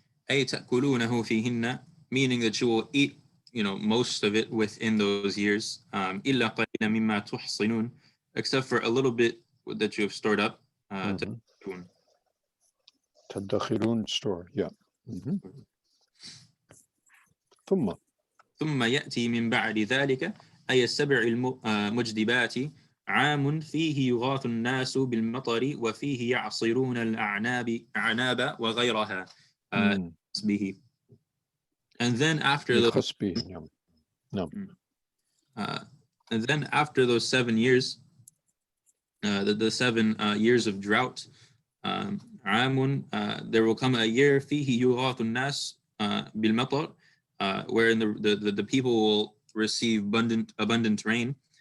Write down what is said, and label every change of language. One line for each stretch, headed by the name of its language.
Arabic: أي تأكلونه فيهن,
English: meaning that you will eat, you know, most of it within those years.
Arabic: إلا قليلا مما تحصنون,
English: except for a little bit that you have stored up.
Arabic: تدخرون, store.
English: Yeah.
Arabic: ثم يأتي من بعد ذلك أي السبع المجدبات عام فيه يغاث الناس بالمطر وفيه يعصرون الأعناب وغيرها به.
English: And then after those, and then after those 7 years, the 7 years of drought, عام, there will come a year
Arabic: فيه يغاث الناس بالمطر,
English: wherein the people will receive abundant rain.